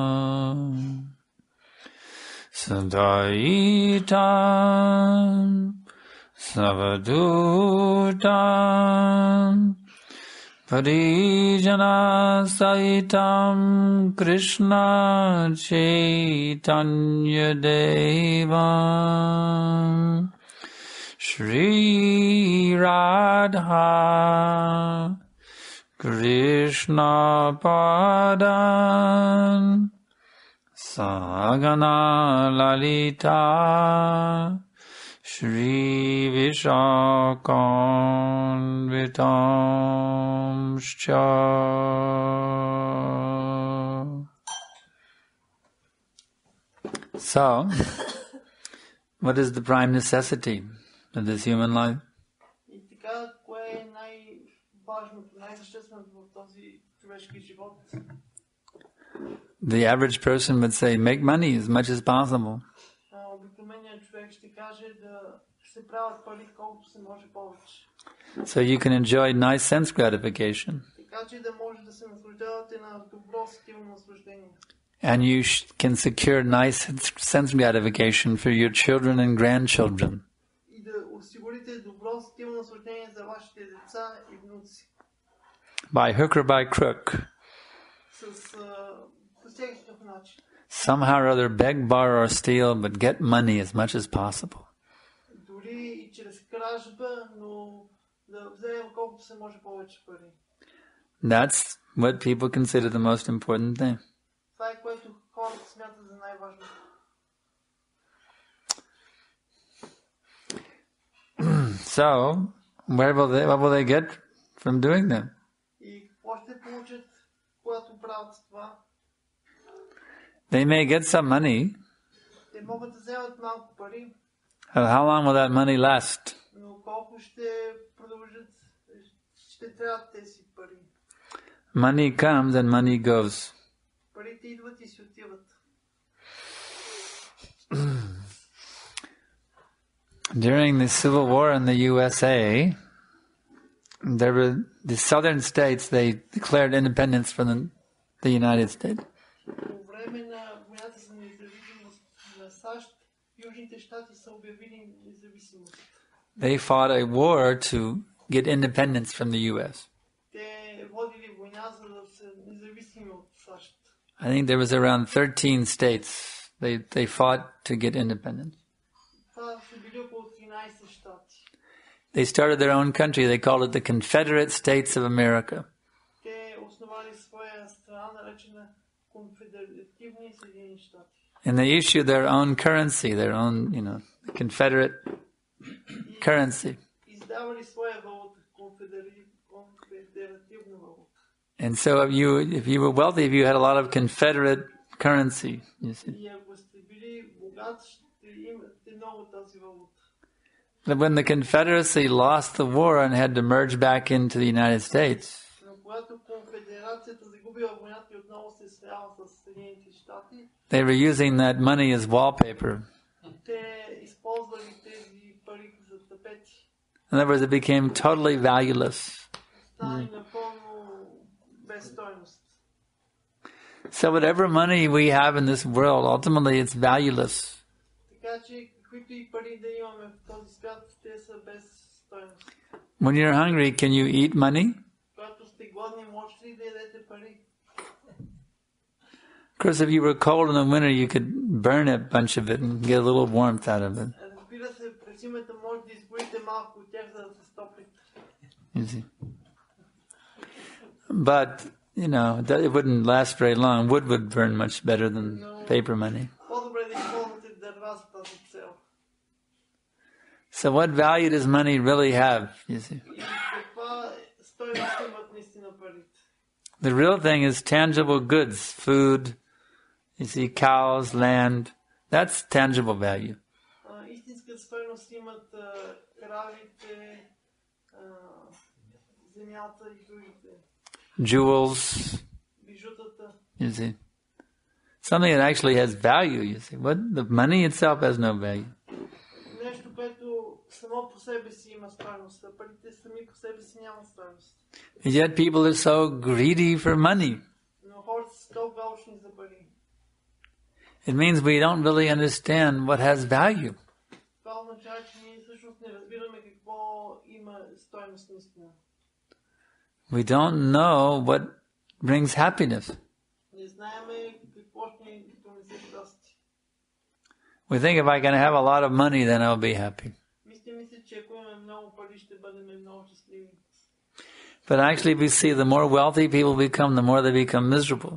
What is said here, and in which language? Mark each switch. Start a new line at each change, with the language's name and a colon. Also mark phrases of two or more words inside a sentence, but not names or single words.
Sanskrit: साद्वैतं सावधूतं परिजन सहितं कृष्ण चैतन्य देवं श्री राधा कृष्ण पादान् सगण ललिता श्री विशाखान्वितांश्च.
English: So, what is the prime necessity of this human life? The average person would say, make money as much as possible. So you can enjoy nice sense gratification.
Bulgarian: така че да може да се наслаждавате на добро сетивно наслаждение.
English: And you can secure nice sense gratification for your children and grandchildren.
Bulgarian: И да осигурите добро сетивно наслаждение за вашите деца и внуци.
English: By hook or by crook.
Bulgarian: С по всякакъв начин.
English: Somehow or other beg, borrow or steal, but get money as much as possible.
Bulgarian: Дори и чрез кражба, но да вземем колкото се може повече пари.
English: That's what people consider the most important thing.
Bulgarian: Това е което хората смятат за най-важното.
English: So, what will they get from doing that?
Bulgarian: И какво ще получат, когато правят това?
English: They may get some money.
Bulgarian: Те могат да вземат малко пари.
English: How long will that money last?
Bulgarian: Но колко ще продължат, ще трябват тези пари.
English: Money comes and money goes.
Bulgarian: Парите идват и си отиват.
English: During the Civil War in the USA, the southern states, they declared independence from the United States.
Bulgarian: По време на войната за независимост на САЩ, южните щати са обявили независимост.
English: They fought a war to get independence from the U.S.
Bulgarian: Те водили война, за да са независими от САЩ.
English: I think there was around 13 states they fought to get independence.
Bulgarian: Това са били около 13 щати.
English: They started their own country. They called it the Confederate States of America.
Bulgarian: Те основали своя страна, наречена Конфедеративни Съединени щати.
English: And they issued their own currency, their own, Confederate currency.
Bulgarian: Издавали своя валута, конфедеративна валута.
English: And so if you were wealthy, if you had a lot of Confederate currency, you see.
Bulgarian: И ако сте били богат, ще имате много тази валута.
English: But when the Confederacy lost the war and had to merge back into the United States,
Bulgarian: Но когато конфедерацията загубила войната и отново се слява с Съединените щати,
English: they were using that money as wallpaper.
Bulgarian: те използвали тези пари за тапети.
English: In other words, it became totally valueless.
Bulgarian: Стане напълно без стойност.
English: So whatever money we have in this world, ultimately it's valueless.
Bulgarian: Така че каквито и пари да имаме в този свят, те са без стойност.
English: When you're hungry, can you eat money?
Bulgarian: Когато сте гладни, можете ли да ядете пари?
English: Of course, if you were cold in the winter, you could burn a bunch of it and get a little warmth out of it.
Bulgarian: Разбира се, през зимата може да изгорите малко от тях, за да се стоплите.
English: You see. But, it wouldn't last very long. Wood would burn much better than paper money.
Bulgarian: По-добре да използвате дърва за тази цел.
English: So what value does money really have, you see?
Bulgarian: И каква стойност имат наистина парите?
English: The real thing is tangible goods, food, you see, cows, land. That's tangible value.
Bulgarian: Истинска стойност имат кравите, земята и другите.
English: Jewels,
Bulgarian: Бижутата.
English: you see. Something that actually has value, you see. The money itself has no value.
Bulgarian: Нещо, което само по себе си има стойност, а парите сами по себе си нямат стойност.
English: And yet people are so greedy for money.
Bulgarian: Но хората са толкова алчни за пари.
English: It means we don't really understand what has value.
Bulgarian: Това означава, че ние всъщност не разбираме какво има стойност наистина.
English: We don't know what brings happiness.
Bulgarian: Не знаеме какво ще ни донесе щастие.
English: We think if I can have a lot of money, then I'll be happy.
Bulgarian: Мисля, че ако имаме много пари, ще бъдем много щастливи.
English: But actually we see the more wealthy people become, the more they become miserable.